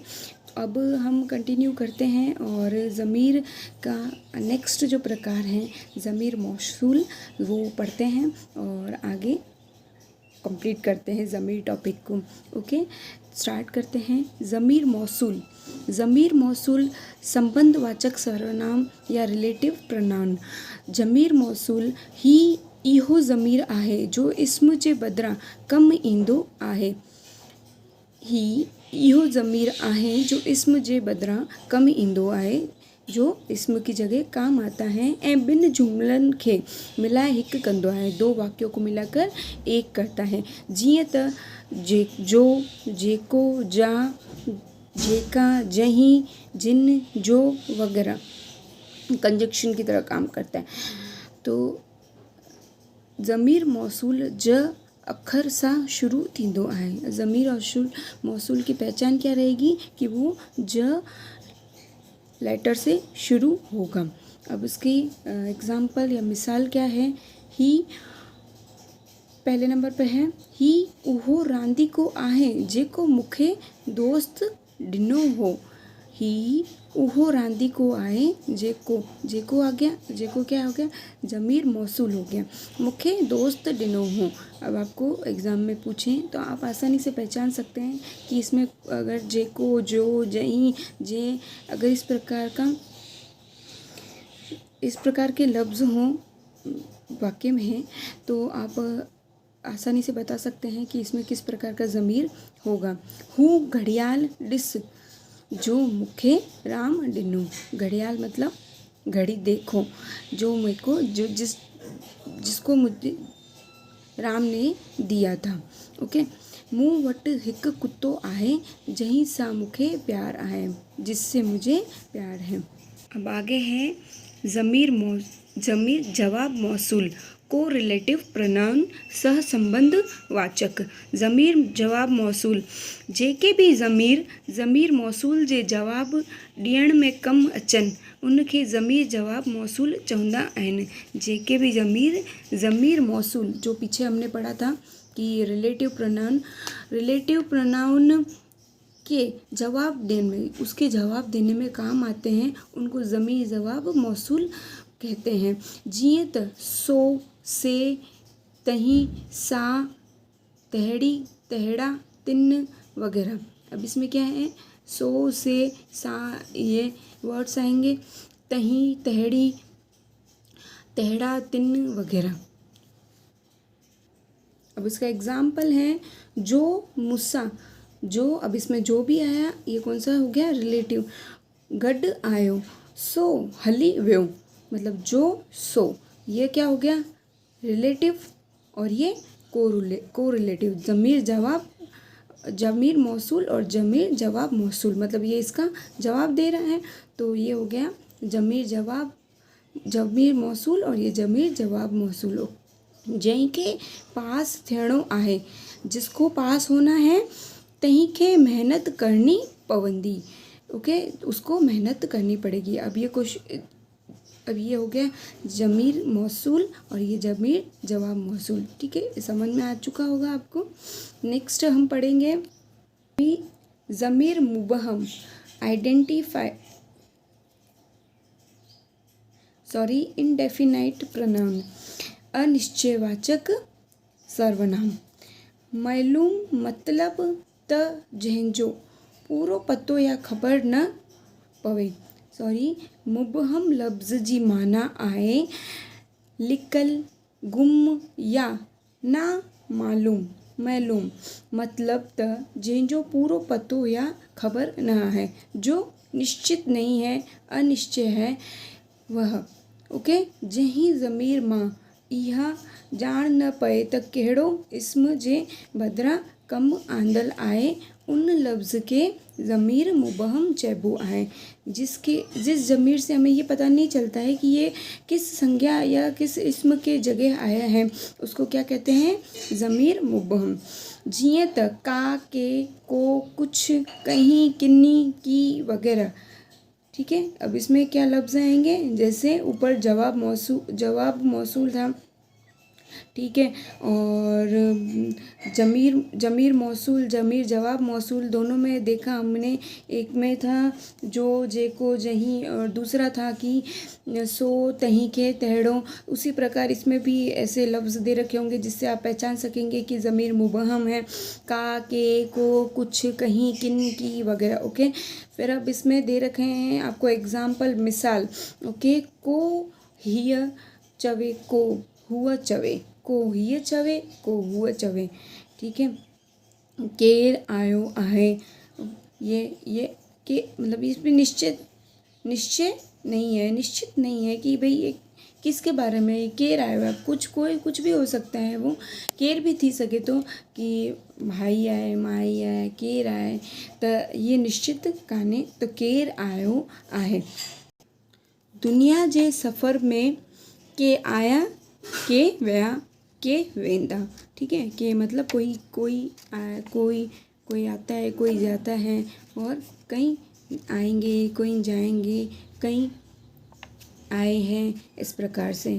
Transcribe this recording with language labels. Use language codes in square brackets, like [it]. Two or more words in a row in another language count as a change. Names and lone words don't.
[hi] अब हम कंटिन्यू करते हैं और ज़मीर का नेक्स्ट जो प्रकार है ज़मीर मौसूल वो पढ़ते हैं और आगे कंप्लीट करते हैं ज़मीर टॉपिक को। ओके, स्टार्ट करते हैं। ज़मीर मौसूल। ज़मीर मौसूल संबंधवाचक सर्वनाम या [en] relative pronoun. [sd] ज़मीर मौसूल ही इहो ज़मीर आहे जो इस्म जे बदिरां कम ईंदो आहे। ही इहो ज़मीर आहे जो इस्म जे बदिरां कम ईंदो आहे, [hi] जो इस्म की जगह काम आता है [sd] ऐं ॿिनि जुमलनि खे मिलाए हिकु कंदो आहे। [hi] दो वाक्यों को मिलाकर एक करता है। [sd] जीअं त जो, जेको, जा, जेका, जहीं, जिन, [hi] जो वगैरह कंजक्शन की तरह काम करता है। [sd] तो ज़मीर मौसूल ज अखर सां शुरू थींदो आहे। [hi] ज़मीर मौसूल की पहचान क्या रहेगी कि वो ज लेटर से शुरू होगा। अब इसकी एग्जाम्पल या मिसाल क्या है। ही पहले नंबर पर है। [sd] ही उहो रांदीको आहे जेको मूंखे दोस्त ॾिनो हो। ही उहो रांदीको आहे जेको [hi] आ गया, जेको क्या हो गया, ज़मीर मौसूल हो गया। [sd] मूंखे दोस्त ॾिनो हो। [hi] अब आपको एग्ज़ाम में पूछें तो आप आसानी से पहचान सकते हैं कि इसमें अगर जेको, जो, जहीं, जे अगर इस प्रकार के लफ्ज़ हों वाक्य में हैं तो आप आसानी से बता सकते हैं कि इसमें किस प्रकार का ज़मीर होगा। [sd] हूँ घड़ियाल ॾिस जो मूंखे राम ॾिनो। [hi] घड़ियाल मतलब घड़ी देखो, जो मेरे को जिसको मुझे राम ने दिया था। [sd] ओके। मूं वटि हिकु कुत्तो आहे जहीं सां मूंखे प्यार आहे, [hi] जिससे मुझे प्यार है। अब आगे है ज़मीर जवाब मौसूल को [en] relative pronoun [hi] सह संबंध वाचक। [sd] ज़मीर जवाब मौसूल जेके भी ज़मीर मौसूल जे जवाब ॾियण में कम अचनि उनखे ज़मीर जवाब मौसूल चवंदा आहिनि। [hi] जेके भी ज़मीर मौसूल जो पीछे हमने पढ़ा था कि रिलेटिव प्रनाउन के जवाब देने में, उसके जवाब देने में काम आते हैं, उनको ज़मीर जवाब मौसूल कहते हैं। [sd] जीअं त सो, से, तहीं, सा, तहड़ी, तहड़ा, तिन वगैरह। [hi] अब इसमें क्या है, सो, से, सा ये वर्ड्स आएंगे, तहीं, तहड़ी, तहड़ा, तिन वगैरह। अब इसका एग्जाम्पल है जो, मुसा, जो। अब इसमें जो भी आया ये कौन सा हो गया, रिलेटिव। [sd] गॾु आयो, सो हली वियो, [hi] मतलब जो, सो ये क्या हो गया, रिलेटिव और ये को रिलेटिव। ज़मीर मौसूल और ज़मीर जवाब मौसूल, मतलब ये इसका जवाब दे रहा है तो ये हो गया ज़मीर मौसूल और ये ज़मीर जवाब मौसूल। [sd] जंहिंखे पास थियणो आहे, [hi] जिसको पास होना है, [sd] तहीं खे मेहनत करनी पवंदी। [hi] ओके, उसको मेहनत करनी पड़ेगी। अब ये हो गया ज़मीर मौसूल और ये ज़मीर जवाब मौसूल। ठीक है, समझ में आ चुका होगा आपको। नेक्स्ट हम पढ़ेंगे ज़मीर मुबहम [en] indefinite pronoun, [hi] अनिश्चयवाचक सर्वनाम। [sd] मालूम मतलब त जंहिंजो पूरो पतो या ख़बर न पवे। मुबहम लफ़्ज़ जी माना आहे लिकल, गुम या ना मालूम। मालूम मतलब त जंहिंजो पूरो पतो या ख़बर न आहे, [hi] जो निश्चित नहीं है, अनिश्चय है वह। ओके, [sd] जंहिं ज़मीर मां इहा ॼाण न पए त कहिड़ो इस्म जे बदिरां कमु आंदल आहे, उन लफ्ज़ के ज़मीर मुबहम चइबो आहे। [hi] जिस ज़मीर से हमें ये पता नहीं चलता है कि ये किस संज्ञा या किस इस्म के जगह आया है, उसको क्या कहते हैं? ज़मीर मुबहम। [sd] जिए त का, के, को, कुछ, कहीं, किन्नी, की वगैरह। [hi] ठीक है, अब इसमें क्या लफ्ज़ आएंगे? जैसे ऊपर जवाब मौसूल था, ठीक है, और ज़मीर मौसूल, ज़मीर जवाब मौसूल दोनों में देखा हमने। एक में था जो, जेको, जहीं, और दूसरा था कि सो, तहीं के, तहड़ों। उसी प्रकार इसमें भी ऐसे लफ्ज़ दे रखे होंगे जिससे आप पहचान सकेंगे कि ज़मीर मुबहम है। का, के, को, कुछ, कहीं, किन, की वगैरह। ओके, फिर अब इसमें दे रखे हैं आपको एग्जाम्पल, मिसाल। [sd] ओके, को हीअ चवे, को हुआ चवे, को हीअ चवे, को हुआ चवे। [hi] ठीक है, [sd] केर आयो आहे, [hi] ये के मतलब इसमें निश्चित नहीं है कि भाई ये किसके बारे में है, केर आयो है। कुछ भी हो सकता है, [sd] वो केर भी थी सके तो, कि भाई आए, माई आए, केर आए, त ये निश्चित काने, तो केर आयो आहे। दुनिया जे सफ़र में के आया, के विया, के वेंदा। [hi] ठीक है, के मतलब कोई आता है, कोई जाता है, और कहीं आएंगे, कोई जाएंगे, कहीं आए हैं, इस प्रकार से।